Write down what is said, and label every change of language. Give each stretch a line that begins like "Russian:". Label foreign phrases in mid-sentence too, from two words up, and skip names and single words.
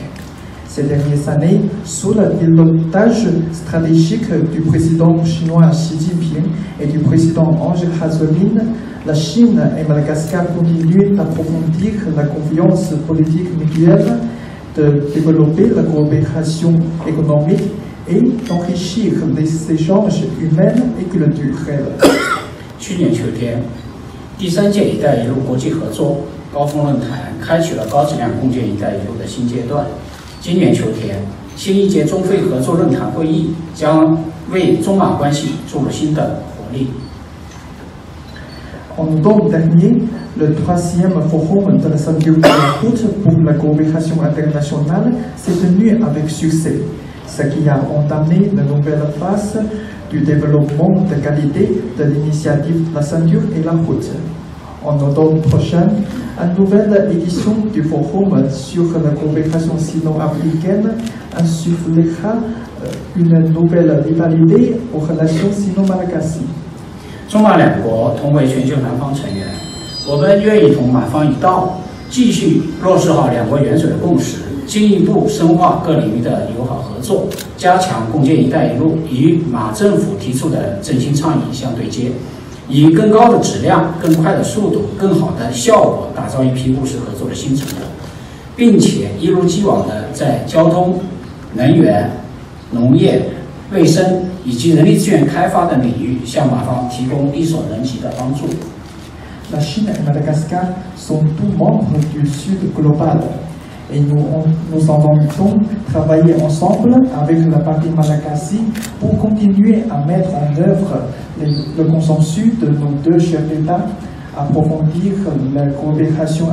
French: Ces dernières années, sous le pilotage stratégique du président chinois Xi Jinping et du président Angel Hazeline, la Chine et Madagascar continuent d'approfondir la confiance politique mutuelle, de développer la coopération économique et d'enrichir les échanges humains et culturels.
Chinese: 去年秋天，第3届“一带一路”国际合作高峰论坛开启了高质量共建“一带一路”的新阶段。今年秋天，新一届中非合作论坛会议将为中马关系注入新的活力。
French: En octobre dernier, le 3e forum de la ceinture de la route pour la coopération internationale s'est tenu avec succès, ce qui a entamé de nouvelles phases du développement de qualité de l'initiative de la ceinture et la route. En automne prochain, une nouvelle édition du forum sur la coopération sino-africaine insufflera une nouvelle vitalité aux relations sino-malagasy.
Chinese: 中马两国同为全球南方成员，我们愿意同马方一道，继续落实好两国元首的共识，进一步深化各领域的友好合作，加强共建“一带一路”与马政府提出的振兴倡议相对接，以更高的质量、更快的速度、更好的效果，打造一批务实合作的新成果，并且一如既往的在交通、能源、农业、卫生以及人力资源开发等领域向马方提供力所能及的帮助。
French: La Chine et Madagascar sont tous membres du Sud global et nous entendons travailler ensemble avec la partie malagasy pour continuer à mettre en œuvre le consensus de nos deux chefs d'État, approfondir la coopération